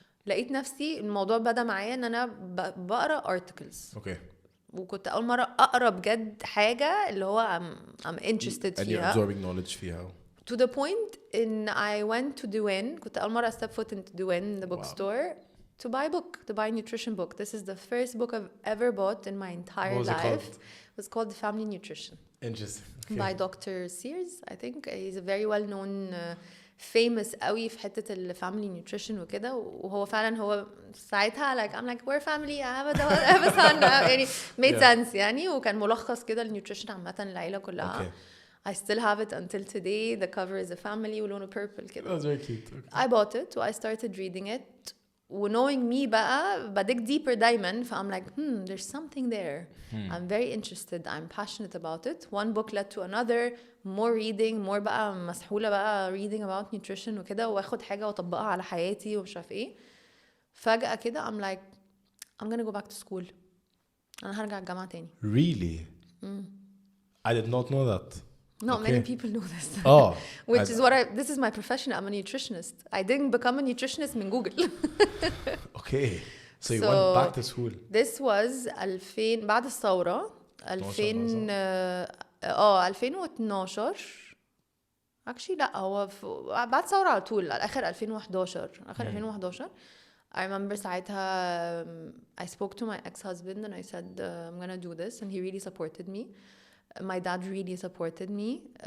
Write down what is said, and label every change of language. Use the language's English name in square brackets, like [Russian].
[Arabic] لقيت نفسي الموضوع بدأ معايا ان انا بقرا articles. [English] Okay. [Arabic] وكنت اول مره اقرا بجد حاجه اللي هو [English] I'm interested and [Arabic] فيها. [English] you're absorbing knowledge فيها. To the point in I went to Duane. [Arabic] كنت أول مرة [English] step foot into Duane, the bookstore, to buy a book, to buy a nutrition book. This is the first book I've ever bought in my entire life. It was called The Family Nutrition. Interesting. Okay. By Dr. Sears, I think. He's a very well-known, famous [Arabic] قوي في حتة ال [English] family nutrition وكده. [Arabic] وهو فعلا هو ساعتها [English] like I'm like we're family. I have a son. يعني made sense يعني. [Arabic] وكان ملخص كده النيوتريشن عامة العيلة كلها. [English] Okay. I still have it until today. The cover is a family ولونه purple كده. That's very cute. Okay. I bought it and I started reading it. knowing me [Arabic] بقى بديك [English] deeper دايما. I'm like there's something there. I'm very interested. I'm passionate about it. One book led to another. More reading. [Arabic] More بقى مسحولة بقى [English] reading about nutrition [Arabic] وكده. واخد حاجة واطبقها على حياتي ومش عارف ايه. فجأة كده [English] I'm like I'm gonna go back to school. [Arabic] أنا هرجع الجامعة تاني. [English] Really? I did not know that. Not many people know this. Oh. Which is what this is my profession. I'm a nutritionist. I didn't become a nutritionist من Google. Okay. So you went back to school. This was 2000 [Arabic] بعد الثورة [English] 2012. [Arabic] Actually لا هو بعد الثورة على طول على آخر 2011. آخر 2011. [English] I remember ساعتها I spoke to my ex-husband and I said I'm gonna do this and he really supported me. My dad really supported me.